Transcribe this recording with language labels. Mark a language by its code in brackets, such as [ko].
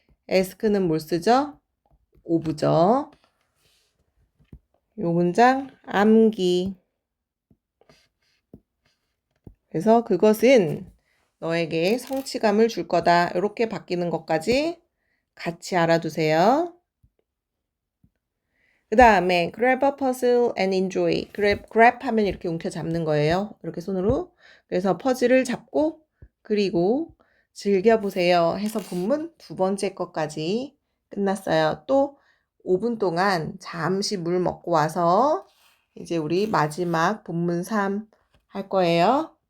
[ko] ask는 뭘 쓰죠? of죠. 요 문장 암기. 그래서 그것은 너에게 성취감을 줄 거다. 이렇게 바뀌는 것까지 같이 알아두세요. 그 다음에 [en] grab a puzzle and enjoy. [ko] grab 하면 이렇게 움켜잡는 거예요. 이렇게 손으로. 그래서 퍼즐을 잡고 그리고 즐겨보세요. 해서 본문 두 번째 것까지 끝났어요. 또 5분 동안 잠시 물 먹고 와서 이제 우리 마지막 본문 3 할 거예요.